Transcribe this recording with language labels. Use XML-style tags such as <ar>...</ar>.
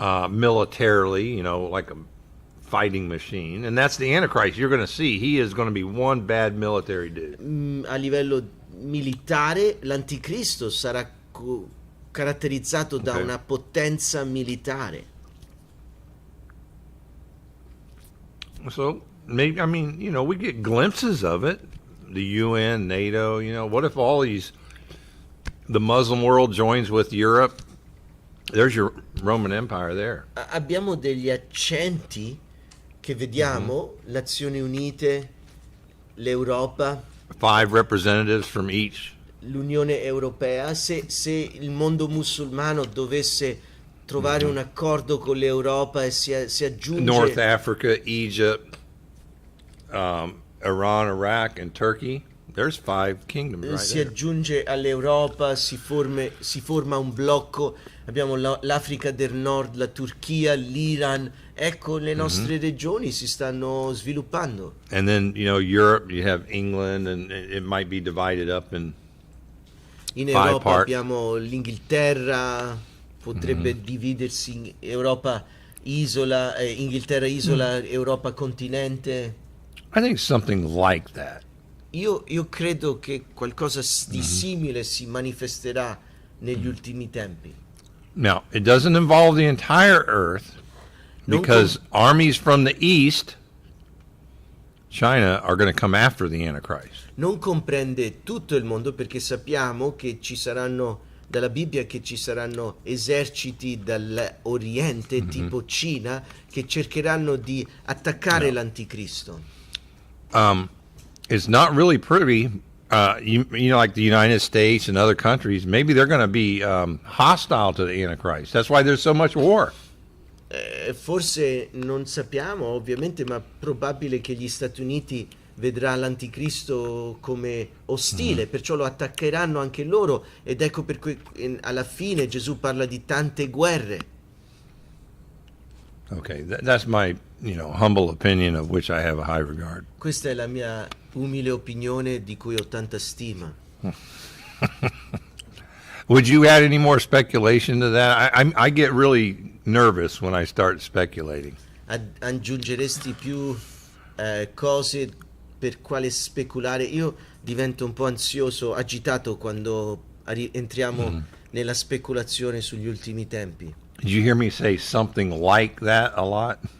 <en>militarily, like a fighting machine. And that's the Antichrist. You're going to see he is going to be one bad military dude.</en> <it>a livello militare. L'anticristo sarà caratterizzato da</it> <en>Ok.</en> <it>una potenza militare.</it> <en>So maybe, I mean, we get glimpses of it. The UN, NATO, what if all the Muslim world joins with Europe? There's your Roman Empire there.</en> <it>Abbiamo degli accenti che vediamo, Nazioni Unite, l'Europa,</it> <en>5 representatives from each.</en> <it>l'Unione Europea. Se il mondo musulmano dovesse trovare un accordo con l'Europa e si aggiunge</it> <en>North Africa, Egypt, Iran, Iraq, and Turkey. There's 5 kingdoms right</en> <it>si</it> <en>there.</en> <it>aggiunge all'Europa, si forma un blocco. Abbiamo l'Africa del Nord, la Turchia, l'Iran. Ecco, le nostre regioni si stanno sviluppando.</it> <en>And then, Europe, you have England, and it might be divided up in</en> <it>In</it> <en>Five</en> <it>Europa</it> <en>part.</en> <it>abbiamo l'Inghilterra, potrebbe dividersi in Europa isola, Inghilterra isola, Europa continente.</it> <en>I think something like that.</en> <it>Io credo che qualcosa di simile si manifesterà negli ultimi tempi.</it> <en>Now, it doesn't involve the entire earth</en> <it>Non</it> <en>because armies from the east, China, are going to come after the Antichrist.</en> <it>Non comprende tutto il mondo, perché sappiamo che ci saranno dalla Bibbia che ci saranno eserciti dall'Oriente tipo Cina che cercheranno di attaccare l'Anticristo.</it> <en>It's not really pretty. You know, like the United States and other countries, maybe they're going to be hostile to the Antichrist. That's why there's so much war.</en> <it>Forse non sappiamo, ovviamente, ma probabile che gli Stati Uniti vedrà l'Anticristo come ostile, perciò lo attaccheranno anche loro, ed ecco per cui alla fine Gesù parla di tante guerre.</it> <en>Okay, that's my, humble opinion of which I have a high regard.</en> <it>Questa è la mia umile opinione di cui ho tanta stima.</it> <en>Would you add any more speculation to that? I get really nervous when I start speculating.</en> <it>Aggiungeresti più cose per quale speculare? Io divento un po' ansioso, agitato quando entriamo nella speculazione sugli ultimi tempi.</it> <en>Did you hear me say something like that a lot?</en>